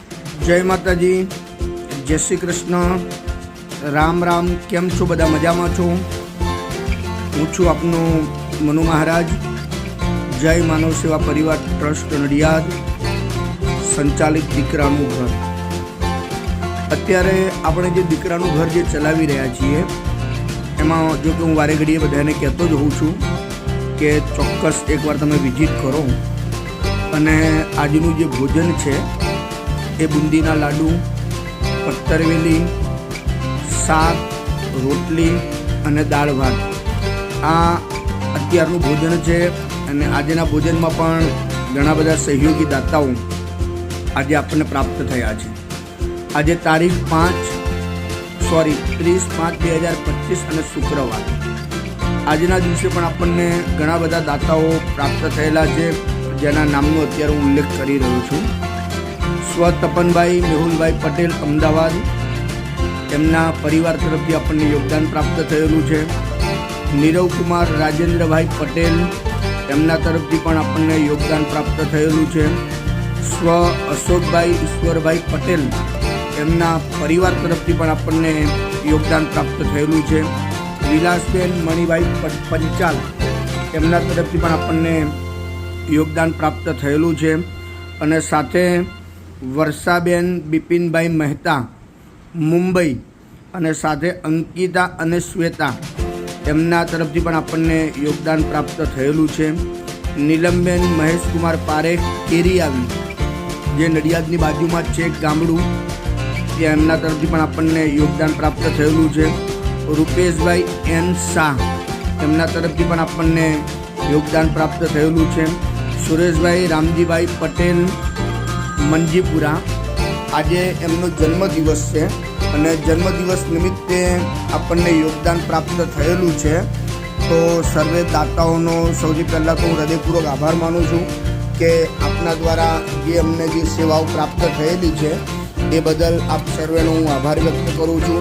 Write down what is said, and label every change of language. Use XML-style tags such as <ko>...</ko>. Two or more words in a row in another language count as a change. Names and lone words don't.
<gu>જય માતાજી, જય શ્રી કૃષ્ણ, રામ રામ। કેમ છો બધા મજામાં છો? હું છું આપનો મનુ મહારાજ। જય માનવ સેવા પરિવાર ટ્રસ્ટ નડિયાદ સંચાલિત દીકરાનું ઘર। અત્યારે આપણે જે દીકરાનું ઘર જે ચલાવી રહ્યા છીએ એમાં જો કે હું વારે ઘડીએ બધાને કહેતો જ હોઉં છું કે ચોક્કસ એકવાર તમે વિઝિટ કરો। અને આજનું જે ભોજન છે એ બૂંદીના લાડુ, પતરવેલી, શાક, રોટલી અને દાળ ભાત આ અત્યારનું ભોજન છે। અને આજના ભોજનમાં પણ ઘણા બધા સહયોગી દાતાઓ આજ આપણને પ્રાપ્ત થયા છે। આજ તારીખ 30/5/2025 અને શુક્રવાર આજના દિવસે પણ આપણને ઘણા બધા દાતાઓ પ્રાપ્ત થયેલા છે, જેના નામનો અત્યારે હું ઉલ્લેખ કરી રહ્યો છું। સ્વ તપનભાઈ મેહુલભાઈ પટેલ અમદાવાદ, એમના પરિવાર તરફથી આપણને યોગદાન પ્રાપ્ત થયેલું છે। નીરવ કુમાર રાજેન્દ્રભાઈ પટેલ, એમના તરફથી પણ આપણને યોગદાન પ્રાપ્ત થયેલું છે। સ્વ અશોકભાઈ ઈશ્વરભાઈ પટેલ, એમના પરિવાર તરફથી પણ આપણને યોગદાન પ્રાપ્ત થયેલું છે। વિલાસબેન મણિભાઈ પંચાલ, એમના તરફથી પણ આપણને યોગદાન પ્રાપ્ત થયેલું છે। અને સાથે વર્ષાબેન બિપિનભાઈ મહેતા મુંબઈ અને સાથે અંકિતા અને શ્વેતા, એમના તરફથી પણ આપણને યોગદાન પ્રાપ્ત થયેલું છે। નીલમબેન મહેશ કુમાર પારેખ કેરિયાવી, જે નડિયાદની બાજુમાં છે ગામડું, ત્યાં એમના તરફથી પણ આપણને યોગદાન પ્રાપ્ત થયેલું છે। રુપેશભાઈ એન શાહ, એમના તરફથી પણ આપણને યોગદાન પ્રાપ્ત થયેલું છે। સુરેશભાઈ રામજીભાઈ પટેલ મંજીપુરા, આજ એમનો જન્મદિવસ છે અને જન્મદિવસ નિમિત્તે આપણને યોગદાન પ્રાપ્ત થયેલું છે। તો સર્વે દાતાઓનો સૌથી પહેલા તો હૃદયપૂર્વક આભાર માનું છું કે આપના દ્વારા જે અમને જે સેવાઓ પ્રાપ્ત થયેલી છે એ બદલ આપ સર્વેનો હું આભાર વ્યક્ત કરું છું।</gu>